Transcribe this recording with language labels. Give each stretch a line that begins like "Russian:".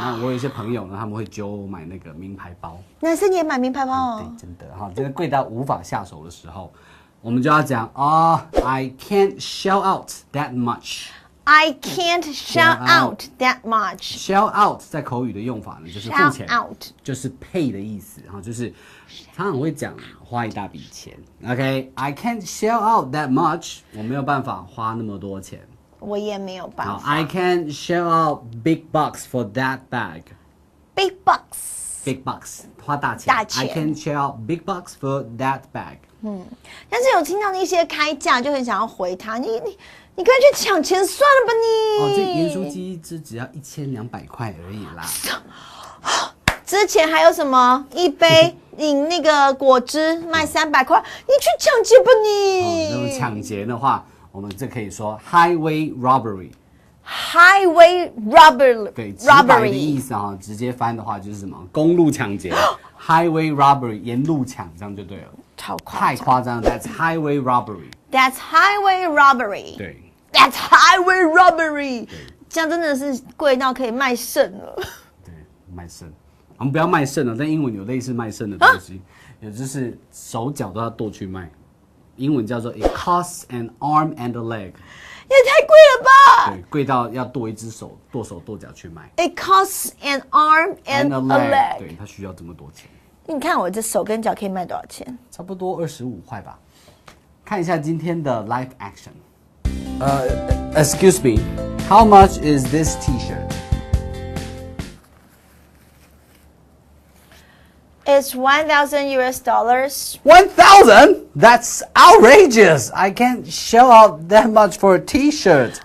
Chinese: 那我有一些朋友呢，他们会揪我买那个名牌包。男生也买名牌包哦？对，真的哈，这个贵到无法下手的时候，我们就要讲
English: I can't shell out that much。I can't shell out that much.
Chinese: Shell out 在口语的用法呢，就是付钱，
English: out
Chinese: 就是 pay 的意思，哈，就是常常会讲花一大笔钱。
English: OK，I can't shell out that much，
Chinese: 我没有办法花那么多钱。我也没有办法。
English: I can't shell out big bucks for that bag. Big bucks，
Chinese: 花大钱。大钱。
English: I can't shell out big bucks for that bag.
Chinese: 但是有听到那些开价，就很想要回他，你快去抢钱算了吧你！这盐酥鸡只要1200块而已啦。之前还有什么一杯饮那个果汁卖300块，你去抢劫吧你！这种抢劫的话，我们这可以说 highway
English: robbery。highway robbery。
Chinese: 对，直白的意思啊，直接翻的话就是什么？公路抢劫。 highway robbery， 沿路抢，这样就对了。太夸张了
English: ，That's highway robbery。That's highway robbery。
Chinese: 对
English: ，That's highway robbery。
Chinese: 这样真的是贵到可以卖肾了。对，卖肾。我们不要卖肾了，但英文有类似卖肾的东西，也就是手脚都要剁去卖。英文叫做
English: It costs an arm and a leg。
Chinese: 也太贵了吧！对，贵到要剁一只手、剁手剁脚去卖。
English: It costs an arm and a leg。
Chinese: 对，它需要这么多钱。你看我这手跟脚可以卖多少钱？差不多25块吧。看一下今天的 live action。
English: Excuse me, how much is this T-shirt? It's $1,000 US. 1,000? That's outrageous! I can't shell out that much for a T-shirt.